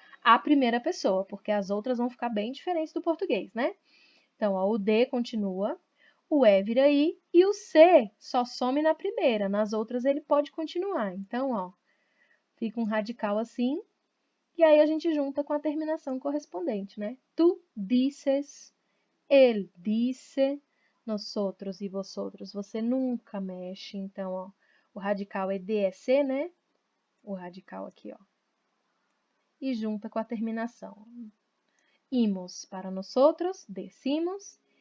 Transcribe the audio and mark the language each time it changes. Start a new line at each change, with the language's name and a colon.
Portuguese: A primeira pessoa, porque as outras vão ficar bem diferentes do português, né? Então, ó, o D continua, o E vira I e o C só some na primeira. Nas outras ele pode continuar. Então, ó, fica um radical assim e aí a gente junta com a terminação correspondente, né?
Spanish: Tu dices, él dice, nosotros e vosotros.
Portuguese: Você nunca mexe. Então, ó, o radical é DEC, né? O radical aqui, ó. E junta com a terminação.
Spanish: Imos para nosotros, decimos.